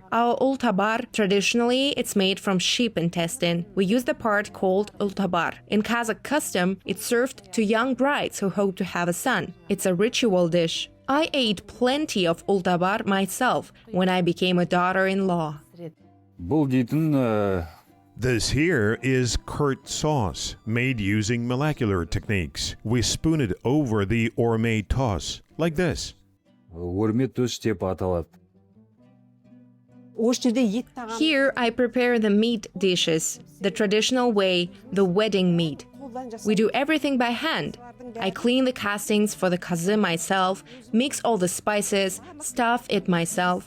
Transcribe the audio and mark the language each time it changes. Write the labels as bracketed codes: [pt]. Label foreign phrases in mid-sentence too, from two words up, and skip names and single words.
[en] Our ultabar, traditionally, it's made from sheep intestine. We use the part called ultabar. In Kazakh custom, it's served to young brides who hope to have a son. It's a ritual dish. I ate plenty of ultabar myself when I became a daughter-in-law. [kk] Бұл дейтін [en] This here is kurt sauce, made using molecular techniques. We spoon it over the orme toss, like this. [kk] өрме төс деп аталады. [en] Here I prepare the meat dishes, the traditional way, the wedding meat. We do everything by hand. I clean the castings for the kazı myself, mix all the spices, stuff it myself.